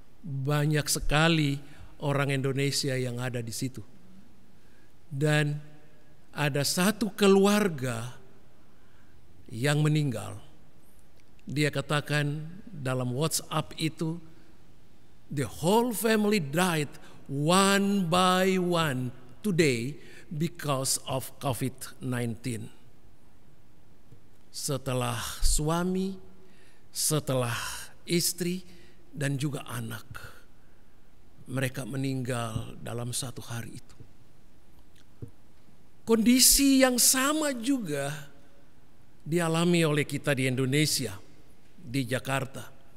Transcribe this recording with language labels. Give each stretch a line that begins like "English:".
Indonesian: Banyak sekali orang Indonesia yang ada di situ. Dan ada satu keluarga yang meninggal. Dia katakan dalam WhatsApp itu,
English: the whole family died one by one today because of COVID-19.
Indonesian: Setelah suami, setelah istri, dan juga anak, mereka meninggal dalam satu hari itu. Kondisi yang sama juga dialami oleh kita di Indonesia, di Jakarta.